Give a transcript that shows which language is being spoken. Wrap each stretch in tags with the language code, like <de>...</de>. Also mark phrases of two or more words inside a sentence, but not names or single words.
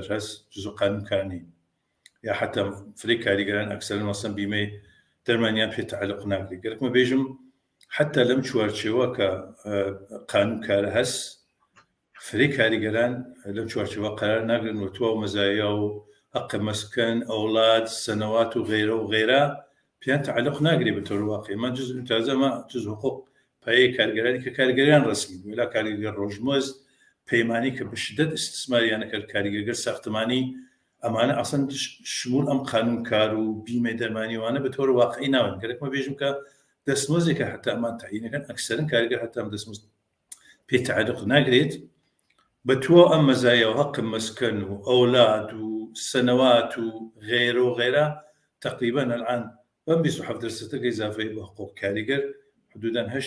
<sdh>هەست جزء قانونکانی یا حتا فرێک کاریگەران ئەکسەرن مەسەن بیمەی دەرمانیان پێ تعلق ناگرێت گەرەکمە بێژم حتا لەم چوارچێوە کە قانونکارە هەست فرێک کاریگەران لەم چوارچێوە قەرار ناگرن و تۆ مەزایە و</sdh> <fa>حق مەسکەن</fa> <sdh>ئەوڵات</sdh> <fa>سەنەوات و غیرە و غیرە</fa> <sdh>پێیان تعلق ناگرێت بە تۆر واقعی من جز تازەمە</sdh> <fa>جز حقوق</fa> <sdh>پایەی کارگەرانی کە کارگەریان ڕسمی ولا کارگەر ڕۆژمەزد پەیمانی کە بەشدەت استثماریانە کرد کاریگەر ساختمانی ئەمانە ئەسەن شمول ئەم قانونکار و بیمەی دەرمانیوانە بە تۆر واقعی ناون گەرەکمە بێژم کە دەستمۆزێکە حتا ئەمان تعیینەکەن ئەکسەرن کارگەر حتا ئەم دەستمۆز پێ تعلق ناگرێت بە تۆ ئەم مەزایە و</sdh> <fa>حق مەسکەن</fa> <sdh>و ئەولاد و</sdh> <fa>سەنەوات و غیرە و غیرە</fa> <sdh>تقریبا الآن بەم 27% ئیزافەی بە حقوق کاریگەر حدوداً</sdh>